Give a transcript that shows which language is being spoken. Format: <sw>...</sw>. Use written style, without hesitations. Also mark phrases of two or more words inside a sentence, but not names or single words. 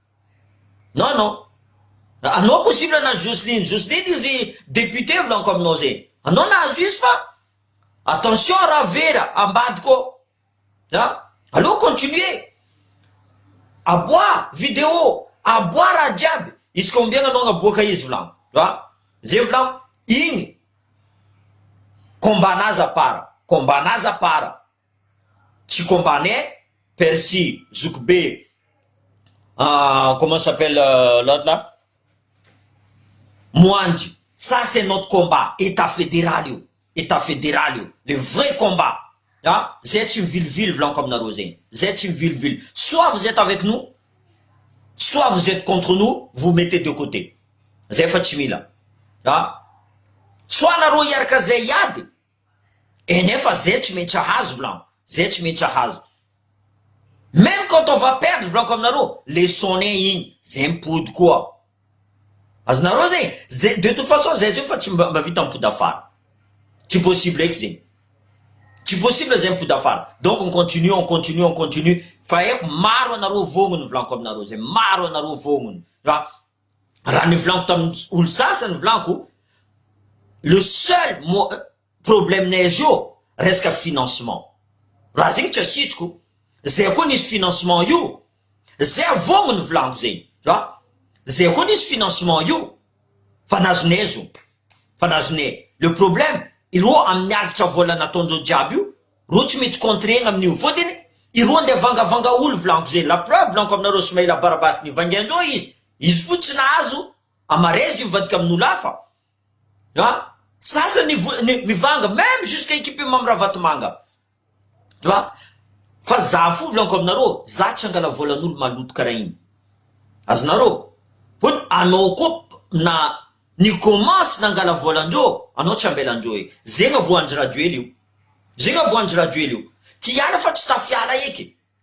<mg>anao possible na Jocelyne izy député volaniko aminao zegny anao nahazo izy fa attention raha vera ambadiko</mg> <fr>allô continuer</fr> <mg>aboa vidéo aboa raha jiaby izy ka ombiagna anao agnaboaka izy volagno zay volagno igny kombanaza para tsy kombanay Percy Zoukbe</mg> <fr>comment s'appelle l'autre là Mouandji, ça c'est notre combat état fédéral le vrai combat</fr> <mg>zay tsy ville volaniko aminareo zegny zay tsy ville</mg> <fr>soit vous êtes avec nous soit vous êtes contre nous vous mettez de côté</fr> <mg>zay fa tsy mila soit nareo iaraka zay iady nefa zay tsy mety hahazo volaniko zay tsy mety hahazo</mg> <fr>même quand on va perdre</fr> <mg>volaniko aminareo leçonnay igny zay mipody koa azonareo zegny</mg> <fr>de toute façon</fr> <mg>zay zio fa tsy mba vita mipody afara tsy possible eky zegny tsy possible zay mipody afara</mg> <fr>donc on continue</fr> <mg>fa eko maro anareo vognony volaniko aminareo zay maro anareo vognony raha nivolaniko tamin'ny olo sasany volaniko</mg> <fr>le seul problème</fr> <mg>nay zio resaka financement raha zegny tsy asitriko zay koa nisy financement io zay vognony volaniko zegny zay koa nisy financement io fa nazonay</mg> <fr>le problème</fr> <mg>ireo amin'ny alitra vola nataondreo jiaby io ro tsy mety contregna amin'io fôtiny ireo nde vangavanga olo volaniko zay</mg> <fr>la preuve</fr> <mg>volaniko aminareo Ismail Barabas nivangiandreo izy fo tsy nahazo amarezy mivadika amin'olo hafa sasany mivanga</mg> <fr>même jusqu'à équipe</fr> <mg>mamravatomanga fa za fo volaniko aminareo za tsy angala volan'olo maloto karaha igny azonareo fôtiny anao koa na ni commence nangala volandreo anao tsy ambelandreo zegny voanjy radio io tiala fa tsy tafiala eky</mg>